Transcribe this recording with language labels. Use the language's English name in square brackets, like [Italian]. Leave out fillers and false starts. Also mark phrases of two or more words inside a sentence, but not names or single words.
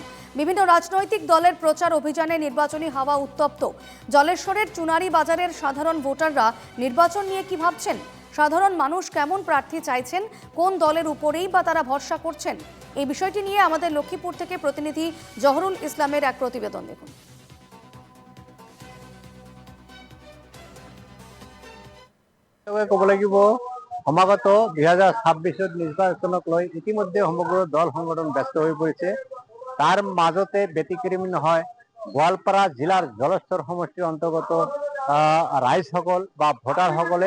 [Bangla] বিভিন্ন রাজনৈতিক দলের প্রচার অভিযানে নির্বাচনী হাওয়া উত্তপ্ত। জলেশ্বরের চুনারি বাজারের সাধারণ ভোটাররা নির্বাচন নিয়ে কি ভাবছেন? সাধারণ মানুষ কেমন প্রার্থী চাইছেন? কোন দলের উপরেই বা তারা ভরসা করছেন? এই বিষয়টি নিয়ে আমাদের লক্ষ্মীপুর থেকে প্রতিনিধি জহরুল ইসলামের এক প্রতিবেদন দেখুন। [Assamese] ক'ব লাগিব সমাগত 2026 নিৰ্বাচনক লৈ ইতিমধ্যে সমগ্ৰ দল সংগঠন ব্যস্ত হৈ পৰিছে। তাৰ মাজতে ব্যতিক্ৰমী নহয় গোৱালপাৰা জিলাৰ জলেশ্বৰ সমষ্টিৰ অন্তৰ্গত ৰাইজসকল বা ভোটাৰসকলে।